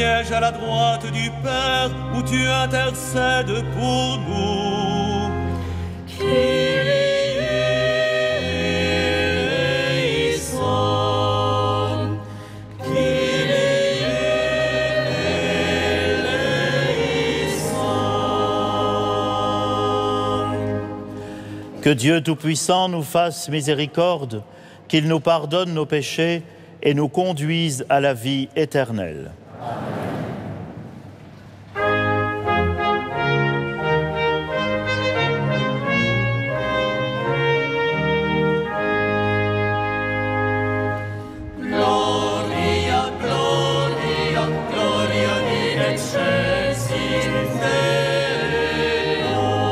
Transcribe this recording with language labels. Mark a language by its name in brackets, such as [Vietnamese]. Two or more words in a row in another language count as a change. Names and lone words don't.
[French] sièges à la droite du Père, où tu intercèdes pour nous. [Greek] Kyrie eleison, Kyrie eleison. [French] Que Dieu Tout-Puissant nous fasse miséricorde, qu'il nous pardonne nos péchés et nous conduise à la vie éternelle. [Latin] Gloria, Gloria, Gloria in excelsis Deo.